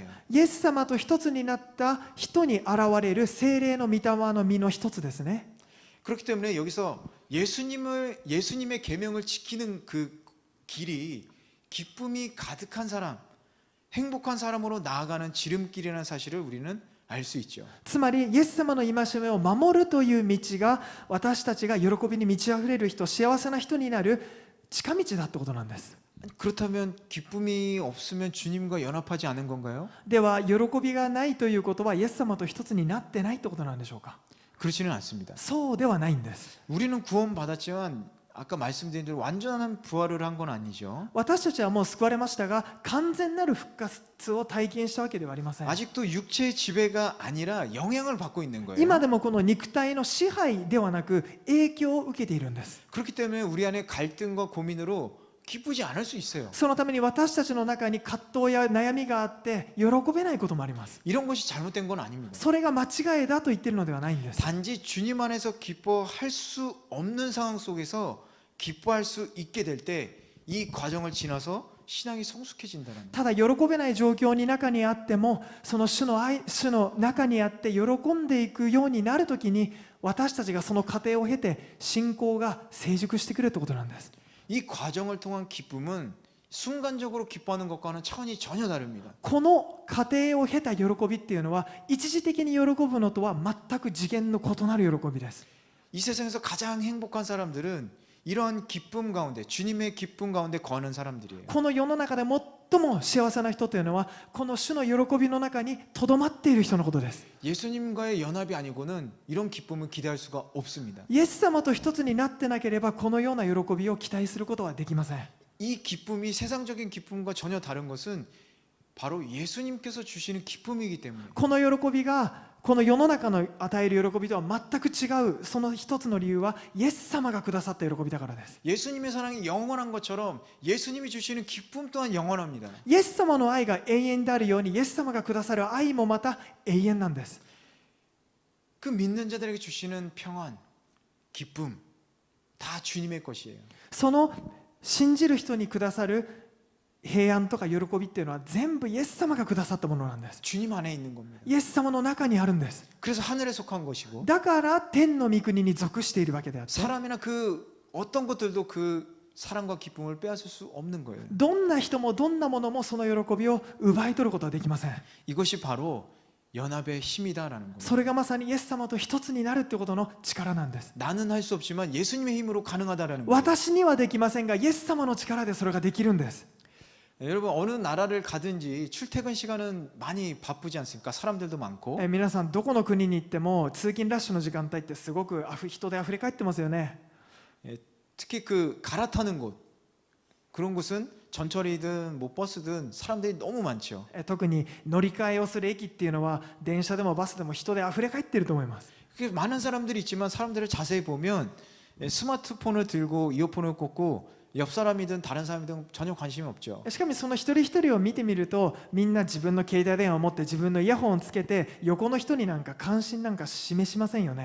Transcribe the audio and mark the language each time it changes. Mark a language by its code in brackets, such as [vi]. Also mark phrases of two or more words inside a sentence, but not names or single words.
[ja] イエス様と一つになった人に現れる聖霊の御霊の実の一つですね。 [ko] 그렇기 때문에 여기서 예수님의 계명을 지키는 그 길이 기쁨이 가득한 사람, 행복한 사람으로 나아가는 지름길이라는 사실을 우리는 알 수 있죠. [ja] つまりイエス様の戒めを守るという道が私たちが喜びに満ち溢れる人、幸せな人になる近道だってことなんです。 [ko] 그렇다면 기쁨이 없으면 주님과 연합하지 않은 건가요? [ja] では喜びがないということはイエス様と一つになってないってことなんでしょうか。 [ko] 그렇지는 않습니다. [ja] そうではないんです。 [ko] 우리는 구원받았지만 아까 말씀드린 대로 완전한 부활을 한 건 아니죠. [ja] 私たちはもう救われましたが、完全なる復活を体験したわけではありません。 [ko] 아직도 육체의 지배가 아니라 영향을 받고 있는 거예요. [ja] 今でもこの肉体の支配ではなく影響を受けているんです。 [ko] 그렇기 때문에 우리 안에 갈등과 고민으로 기쁘지 않을 수 있어요. [ja] そのために私たちの中に葛藤や悩みがあって喜べないこともあります。 [ko] 이런 것이 잘못된 건 아닙니다. [ja] それが間違いだと言っているのではないんです。 [ko] 단지 주님 안에서 기뻐할 수 없는 상황 속에서 기뻐할 수 있게 될 때 이 과정을 지나서 신앙이 성숙해진다는 거예요. [ja] ただ喜べない状況に中にあっても、その主の中にあって喜んでいくようになるときに、私たちがその過程を経て信仰が成熟してくるということなんです。 [ko] 이 과정을 통한 기쁨은 순간적으로 기뻐하는 것과는 차원이 전혀 다릅니다. [ja] この過程を経た喜びっていうのは一時的に喜ぶのとは全く次元の異なる喜びです。 [ko] 이 세상에서 가장 행복한 사람들은 이러한 기쁨 가운데 주님의 기쁨 가운데 거하는 사람들이에요. [ja] この世の中で最も幸せな人というのはこの主の喜びの中にとどまっている人のことです。 [ko] 예수님과의 연합이 아니고는 이런 기쁨을 기대할 수가 없습니다. [ja] イエス様と一つになってなければこのような喜びを期待することはできません。 [ko] 이 기쁨이 세상적인 기쁨과 전혀 다른 것은 바로 예수님께서 주시는 기쁨이기 때문에 [ja] この喜びがこの世の中の与える喜びとは全く違う、その一つの理由はイエス様がくださった喜びだからです。 [ko] 예수님의 사랑이 영원한 것처럼 예수님이 주시는 기쁨 또한 영원합니다. [ja] イエス様の愛が永遠であるようにイエス様がくださる愛もまた永遠なんです。 [ko] 그 믿는 자들에게 주시는 평안, 기쁨 다 주님의 것이에요. [ja] その信じる人にくださる平安とか喜びっていうのは全部イエス様がくださったものなんです。 [ko] 주님 안에 있는 겁니다. [ja] イエス様の中にあるんです。 [ko] 그래서 하늘에 속한 것이고 [ja] だから天の御国に属しているわけであって、 [ko] 사람이나 그 어떤 것들도 그 사랑과 기쁨을 빼앗을 수 없는 거예요. [ja] どんな人もどんなものもその喜びを奪い取ることはできません。 [ko] 이것이 바로 연합의 힘이다라는 겁니다. [ja] それがまさにイエス様と一つになるってことの力なんです。 [ko] 나는 할 수 없지만 예수님의 힘으로 가능하다라는 거예요. [ja] 私にはできませんがイエス様の力でそれができるんです。 [ko] 여러분 어느 나라를 가든지 출퇴근 시간은 많이 바쁘지 않습니까? 사람들도 많고. [ja] 皆さんどこの国に行っても通勤ラッシュの時間帯ってすごく人であふれ返ってますよね。 [ko] 특히 그 갈아타는 곳 그런 곳은 전철이든 뭐 버스든 사람들이 너무 많죠. [ja] 特に乗り換えをする駅っていうのは電車でもバスでも人であふれ返っていると思います。 [ko] 많은 사람들이 있지만 사람들을 자세히 보면 스마트폰을 들고 이어폰을 꽂고 옆 사람이든 다른 사람이든 전혀 관심이 없죠. [ja] しかもその一人一人を見てみるとみんな自分の携帯電話を持って自分のイヤホンをつけて横の人になんか関心なんか示しませんよね。